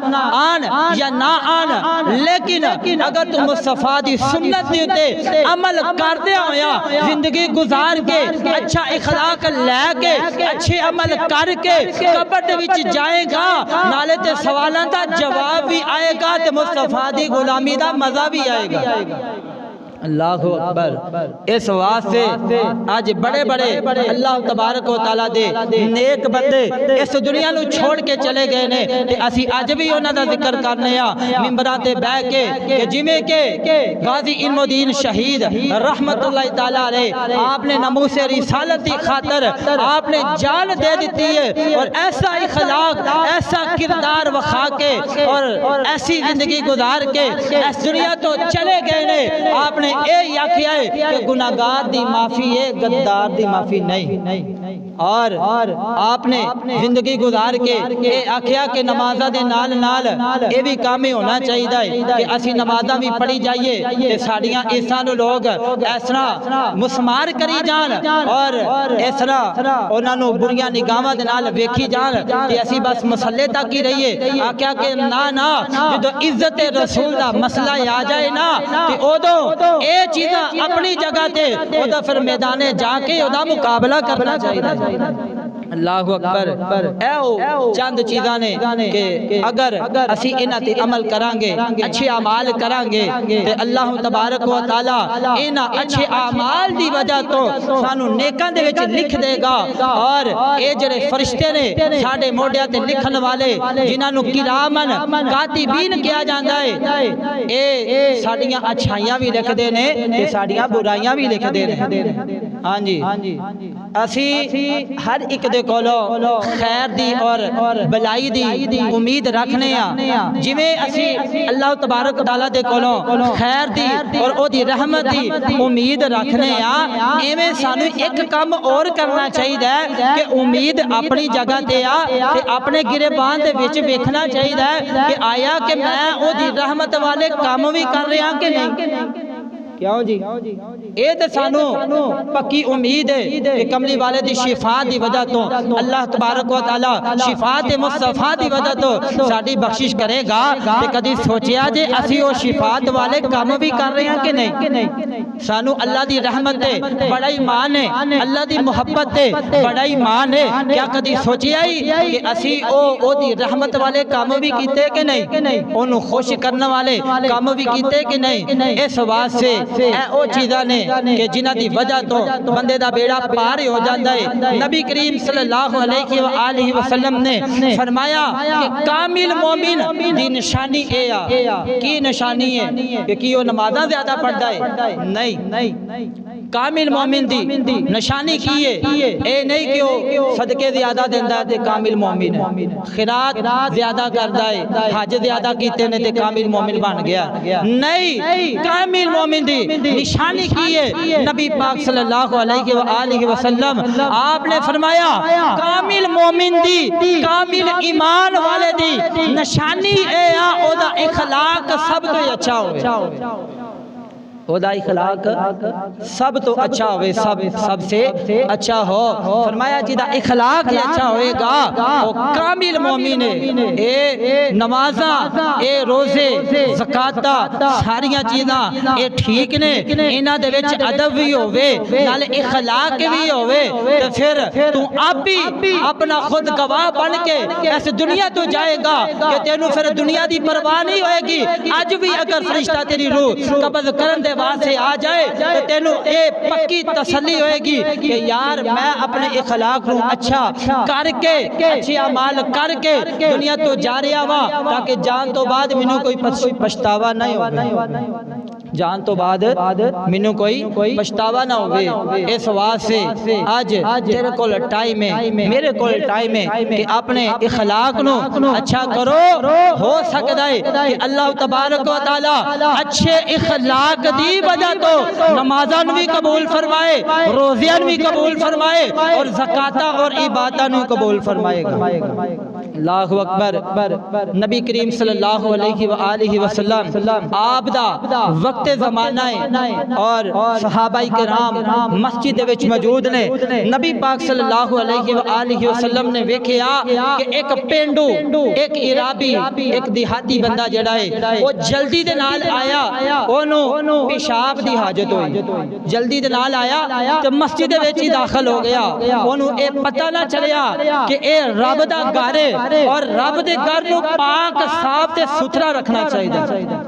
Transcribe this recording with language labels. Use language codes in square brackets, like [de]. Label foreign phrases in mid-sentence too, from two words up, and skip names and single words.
[pa] ਯਾ ਨਾ ਆਨ, ਲੇਕਿਨ ਅਗਰ ਤੂ ਮੁਸਤਫ਼ਾ ਦੀ ਸੁੰਨਤ ਦੇ ਉੱਤੇ ਅਮਲ ਕਰਦੇ ਹੋਇਆ ਜ਼ਿੰਦਗੀ ਗੁਜ਼ਾਰ ਕੇ ਅੱਛਾ ਇਖ਼ਲਾਕ ਲੈਕੇ ਅੱਛੇ ਅਮਲ ਕਰਕੇ ਕਬਰ ਦੇ ਵਿਚ ਜਾਏਗਾ, ਨਾਲੇ ਤੇ ਸਵਾਲੋਂ ਕਾ ਜਵਾਬ ਭੀ ਆਏਗਾ, ਤੇ ਮੁਸਤਫ਼ਾ ਦੀ ਗ਼ੁਲਾਮੀ ਦਾ ਮਜ਼ਾ ਭੀ ਆਏਗਾ। [ar] الله أكبر. [pa] ਇਸ ਵਾਸਤੇ ਆਜ ਬੜੇ ਬੜੇ [ar] الله تبارك وتعالى [pa] ਦੇ ਨੇਕ ਬੰਦੇ ਇਸ ਦੁਨੀਆ ਨੂ ਛੋੜ ਕੇ ਚਲੇ ਗਏ ਨੇ, ਤੇ ਅਸੀ ਅੱਜ ਭੀ ਉਨ੍ਹਾਂ ਦਾ ਜ਼ਿਕਰ ਕਰਨੇ ਆ ਮਿੰਬਰਾਂ ਤੇ ਬੈਠ ਕੇ, ਜਿਵੇਂ ਕੇ ਗ਼ਾਜ਼ੀ ਇਲਮੁੱਦੀਨ ਸ਼ਹੀਦ [ar] رحمة الله تعالى عليه, [pa] ਆਪਨੇ ਨਮੂਸੇ ਰਿਸਾਲਤ ਕੀ ਖ਼ਾਤਰ ਆਪਨੇ ਜਾਨ ਦੇ ਦੀ ਹੈ, ਔਰ ਐਸਾ ਇਖ਼ਲਾਕ ਐਸਾ ਕਿਰਦਾਰ ਵਖਾ ਕੇ ਔਰ ਐਸੀ ਜ਼ਿੰਦਗੀ ਗੁਜ਼ਾਰ ਕੇ ਇਸ ਦੁਨੀਆ ਤੋ ਚਲੇ ਗਏ ਨੇ। ਆਪਨੇ ਯੇ ਆਖਿਆ ਹੈ ਕਿ ਗੁਨਾਹਗਾਰ ਦੀ ਮਾਫ਼ੀ ਹੈ, ਗ਼ੱਦਾਰ ਦੀ ਮਾਫ਼ੀ ਨਹੀਂ। ਔਰ ਆਪਨੇ ਜ਼ਿੰਦਗੀ ਗੁਜ਼ਾਰ ਕੇ ਯੇ ਆਖਿਆ ਕਿ ਨਮਾਜ਼ਾਂ ਦੇ ਨਾਲ ਨਾਲ ਯੇ ਭੀ ਕਾਮ ਹੋਨਾ ਚਾਹੀਏ ਕਿ ਅਸੀ ਨਮਾਜ਼ਾਂ ਭੀ ਪੜ੍ਹੀ ਜਾਈਏ, ਤੇ ਸਾੜੀਆਂ ਇਸ ਲੋਗ ਇਸ ਤਰ੍ਹਾ ਮੁਸਮਾਰ ਕਰੀ ਜਾਨ ਔਰ ਇਸ ਤਰ੍ਹਾ ਉਨ੍ਹੋਂਨੇ ਬੁਰੀਆਂ ਨਿਗਾਹਾਂ ਦੇ ਨਾਲ ਵੇਖੀ ਜਾਨ ਕਿ ਅਸੀ ਬਸ ਮਸਲੇ ਤਕ ਹੀ ਰਹੀਏ। ਆਖਿਆ ਕਿ ਨਾ ਨਾ, ਜੋ ਇੱਜ਼ਤ ਰਸੂਲ ਦਾ ਮਸਲਾ ਆ ਜਾਏ ਨਾ, ਤੇ ਉਦੋਂ ਯੇ ਚੀਜ਼ ਅਪਨੀ ਜਗ੍ਹਾ ਤੇ ਫਿਰ ਮੈਦਾਨੇ ਜਾਕੇ ਮੁਕਾਬਲਾ ਕਰਨਾ ਚਾਹੀਏ। [ar] الله أكبر. [pa] ਐ ਚੰਦ ਚੀਜ਼ਾਂ ਨੇ ਕਿ ਅਗਰ ਅਸੀ ਇਨ੍ਹਾਂ ਤੇ ਅਮਲ ਕਰਾਂਗੇ, ਅੱਛੇ ਆਮਾਲ ਕਰਾਂਗੇ ਤੇ [ar] الله تبارك وتعالى [pa] ਇਨ੍ਹਾਂ ਅੱਛੇ ਆਮਾਲ ਦੀ ਵਜ੍ਹਾ ਤੋ ਸਾਨੂ ਨੇਕਾਂ ਦੇ ਵਿਚ ਲਿਖ ਦੇਗਾ। ਔਰ ਯੇ ਜੇੜ੍ਹੇ ਫ਼ਰਿਸ਼ਤੇ ਨੇ ਸਾਡੇ ਮੋਢਿਆਂ ਤੇ ਲਿਖਣ ਵਾਲੇ ਜਿਨ੍ਹਾਂ ਨੂ [ar] كرامًا كاتبين [pa] ਕਿਆ ਜਾਂਦਾ ਹੈ, ਯੇ ਸਾਡੀਆਂ ਅੱਛਾਈਆਂ ਭੀ ਲਿਖਦੇ ਨੇ ਤੇ ਸਾਡੀਆਂ ਬੁਰਾਈਆਂ ਭੀ ਲਿਖਦੇ ਨੇ। ਹਾਂ ਜੀ, ਅਸੀ ਹਰ ਏਕ ਦੇ ਕੋਲੋਂ ਖ਼ੈਰ ਦੀ ਔਰ ਭਲਾਈ ਦੀ ਉਮੀਦ ਰਖਨੇ ਆ। ਜਿਵੇਂ ਅਸੀ [ar] الله تبارك تعالى [pa] ਦੇ ਕੋਲੋਂ ਖ਼ੈਰ ਦੀ ਔਰ ਓਦੀ ਰਹਿਮਤ ਦੀ ਉਮੀਦ ਰਖਨੇ ਆ, ਇਵੇਂ ਸਾਨੂ ਏਕ ਕਾਮ ਔਰ ਕਰਨਾ ਚਾਹੀਏ ਕਿ ਉਮੀਦ ਅਪਨੀ ਜਗ੍ਹਾ ਤੇ ਆ ਤੇ ਅਪਨੇ ਗਿਰੇਬਾਨ ਦੇ ਵਿਚ ਵੇਖਨਾ ਚਾਹੀਏ ਕਿ ਆਇਆ ਕਿ ਮੈਂ ਓਦੀ ਰਹਿਮਤ ਵਾਲੇ ਕਾਮ ਭੀ ਕਰ ਰਹਾ ਕਿ ਨਹੀਂ। ਕਿਉਂ ਜੀ, ਯੇ ਤੋ ਸਾਨੂ ਪੱਕੀ ਉਮੀਦ ਹੈ ਕਿ ਕਮਲੀ ਵਾਲੇ ਦੀ ਸ਼ਿਫ਼ਾ ਦੀ ਵਜ੍ਹਾ ਤੋ [ar] الله تبارك وتعالى [pa] ਸ਼ਿਫ਼ਾ ਤੇ ਮੁਸਤਫ਼ਾ ਦੀ ਵਜ੍ਹਾ ਤੋ ਸਾਡੀ ਬਖ਼ਸ਼ਿਸ਼ ਕਰੇਗਾ। ਤੇ ਕਦੀ ਸੋਚਿਆ ਜੇ ਅਸੀ ਵੋ ਸ਼ਿਫ਼ਾਤ ਵਾਲੇ ਕਾਮ ਭੀ ਕਰ ਰਹੇ ਹੈਂ ਕਿ ਨਹੀਂ। ਸਾਨੂ ਅੱਲਾਹ ਦੀ ਰਹਿਮਤ ਹੈ ਬੜਾ ਈਮਾਨ ਹੈ, ਅੱਲਾਹ ਦੀ ਮੁਹੱਬਤ ਹੈ ਬੜਾ ਈਮਾਨ ਹੈ। ਕਿਆ ਕਦੀ ਸੋਚਿਆ ਹੀ ਕਿ ਅਸੀ ਓਦੀ ਰਹਿਮਤ ਵਾਲੇ ਕਾਮ ਭੀ ਕੀਤੇ ਕਿ ਨਹੀਂ, ਓਨੂ ਖ਼ੁਸ਼ ਕਰਨੇ ਵਾਲੇ ਕਾਮ ਭੀ ਕੀਤੇ ਕਿ ਨਹੀਂ। ਇਸ ਵਾਸਤੇ ਓ ਚੀਜ਼ਾਂ ਨੇ ਕਿ ਜਿਨ੍ਹਾਂ ਦੀ ਵਜ੍ਹਾ ਤੋ ਬੰਦੇ ਦਾ ਬੇੜਾ ਪਾਰ ਹੋ ਜਾਤਾ ਹੈ। ਨਬੀ ਕਰੀਮ [ar] صلى الله عليه وسلم [pa] ਨੇ ਫ਼ਰਮਾਇਆ ਕਿ ਕਾਮਿਲ ਮੋਮਿਨ ਦੀ ਨਿਸ਼ਾਨੀ ਏ ਆ। ਕੀ ਨਿਸ਼ਾਨੀ ਹੈ ਕਿ ਵੋ ਨਮਾਜ਼ਾਂ ਜ਼ਿਆਦਾ ਪੜ੍ਹਦਾ ਹੈ? ਨਹੀਂ, ਕਾਮਿਲ ਮੋਮਿਨ ਦੀ ਨਿਸ਼ਾਨੀ ਕੀ ਹੈ ਏ ਨਹੀਂ ਕਿ ਵੋ ਸਦਕੇ ਜ਼ਿਆਦਾ ਦੇਂਦਾ ਹੈ ਤੇ ਕਾਮਿਲ ਮੋਮਿਨ ਹੈ, ਖ਼ਿਰਾਤ ਜ਼ਿਆਦਾ ਕਰਦਾ ਹੈ, ਹੱਜ ਜ਼ਿਆਦਾ ਕੀਤੇ ਨੇ ਤੇ ਕਾਮਿਲ ਮੋਮਿਨ ਬਨ ਗਿਆ। ਨਹੀਂ, ਕਾਮਿਲ ਮੋਮਿਨ ਦੀ ਨਿਸ਼ਾਨੀ ਕੀ ਹੈ। ਨਬੀ ਪਾਕ [ar] صلى الله عليه وسلم [pa] ਆਪਨੇ ਫ਼ਰਮਾਇਆ ਕਾਮਿਲ ਮੋਮਿਨ ਦੀ, ਕਾਮਿਲ ਈਮਾਨ ਵਾਲੇ ਦੀ ਨਿਸ਼ਾਨੀ ਏ ਆ ਓਦਾ ਇਖ਼ਲਾਕ ਸਬ ਤੋ ਅੱਛਾ ਹੋਵੇ, ਓਦਾ ਇਖ਼ਲਾਕ ਸਬ ਤੋ ਅੱਛਾ ਹੋਵੇ, ਸਬਸੇ ਅੱਛਾ ਹੋ। ਫ਼ਰਮਾਇਆ ਜਿਦਾ ਇਖ਼ਲਾਕ ਅੱਛਾ ਹੋਏਗਾ ਵੋ ਕਾਮਿਲ ਮੋਮਿਨ ਹੈ। ਏ ਨਮਾਜ਼ਾ, ਏ ਰੋਜ਼ੇ, ਜ਼ਕਾਤਾ ਸਾਰੀਆਂ ਚੀਜ਼ਾਂ ਏ ਠੀਕ ਨੇ, ਇਨ੍ਹਾਂ ਦੇ ਵਿਚ ਅਦਬ ਭੀ ਹੋਵੇ ਨਾਲੇ ਇਖ਼ਲਾਕ ਭੀ ਹੋਵੇ ਤੇ ਫਿਰ ਤੂ ਆਪ ਹੀ ਅਪਨਾ ਖ਼ੁਦ ਗਵਾਹ ਬਨ ਕੇ ਇਸ ਦੁਨੀਆ ਤੋ ਜਾਏਗਾ ਕਿ ਤੇਨੂ ਫਿਰ ਦੁਨੀਆ ਦੀ ਪਰਵਾਹ ਨਹੀਂ ਹੋਏਗੀ। ਅੱਜ ਭੀ ਅਗਰ ਫ਼ਰਿਸ਼ਤਾ ਤੇਰੀ ਰੂਹ ਕਬਜ਼ ਕਰਨ ਦੇ ਵਾਸਤੇ ਆ ਜਾਏ ਤੋ ਤੇਨੂ ਯੇ ਪੱਕੀ ਤਸੱਲੀ ਹੋਏਗੀ ਕਿ ਯਾਰ ਮੈਂ ਅਪਨੇ ਇਖ਼ਲਾਕ ਕੋ ਅੱਛਾ ਕਰਕੇ ਅੱਛੇ ਆਮਾਲ ਕਰਕੇ ਦੁਨੀਆ ਤੋ ਜਾ ਰਹਾ ਵਾ ਤਾਕਿ ਜਾਨ ਤੋ ਬਾਦ ਮੈਨੂ ਕੋਈ ਪਛਤਾਵਾ ਨਹੀਂ ਹੋ, ਜਾਨ ਤੋ ਬਾਦ ਮੈਨੂ ਕੋਈ ਪਛਤਾਵਾ ਨਾ ਹੋ। ਇਸ ਵਾਸਤੇ ਆਜ ਤੇਰੇ ਕੋਲ ਟਾਈਮ ਹੈ, ਮੇਰੇ ਕੋਲ ਟਾਈਮ ਹੈ ਕਿ ਅਪਨੇ ਇਖ਼ਲਾਕ ਨੋ ਅੱਛਾ ਕਰੋ। ਹੋ ਸਕਤਾ ਹੈ ਕਿ [ar] الله تبارك وتعالى [pa] ਅੱਛੇ ਇਖ਼ਲਾਕ ਦੀ ਵਜ੍ਹਾ ਤੋ ਨਮਾਜ਼ਾਂ ਭੀ ਕਬੂਲ ਫ਼ਰਮਾਏ, ਰੋਜ਼ਿਆਂ ਭੀ ਕਬੂਲ ਫ਼ਰਮਾਏ ਔਰ ਜ਼ਕਾਤਾ ਔਰ ਇਬਾਦਤ ਭੀ ਕਬੂਲ ਫ਼ਰਮਾਏਗਾ। [ar] الله أكبر. [pa] ਨਬੀ ਕਰੀਮ [ar] صلى الله عليه وسلم [pa] ਆਪ ਦਾ ਵਕਤ ਜ਼ਮਾਨਾ ਹੈ ਔਰ ਸਹਾਬਾਈ ਕਿਰਾਮ ਮਸਜਿਦ ਵਿਚ ਮੌਜੂਦ ਨੇ। ਨਬੀ ਪਾਕ [ar] صلى الله عليه وسلم [pa] ਨੇ ਵੇਖਿਆ ਕਿ ਏਕ ਪੇਂਡੂ, ਏਕ ਇਰਾਬੀ, ਏਕ ਦੇਹਾਤੀ ਬੰਦਾ ਜੜਾ ਹੈ ਵੋ ਜਲਦੀ ਦੇ ਨਾਲ ਆਇਆ, ਓਨੂ ਪੇਸ਼ਾਬ ਦੀ ਹਾਜਤ ਹੋਈ, ਜਲਦੀ ਦੇ ਨਾਲ ਆਇਆ ਤੋ ਮਸਜਿਦ ਵਿਚ ਹੀ ਦਾਖ਼ਿਲ ਹੋ ਗਿਆ। ਓਨੂ ਯੇ ਪਤਾ ਨਾ ਚਲਿਆ ਕਿ ਯੇ ਰੱਬ ਦਾ ਘਰ ਹੈ ਔਰ ਰੱਬ ਦੇ ਘਰ ਨੂ ਪਾਕ ਸਾਫ਼ ਤੇ ਸੁਥਰਾ ਰਖਨਾ ਚਾਹੀਏ।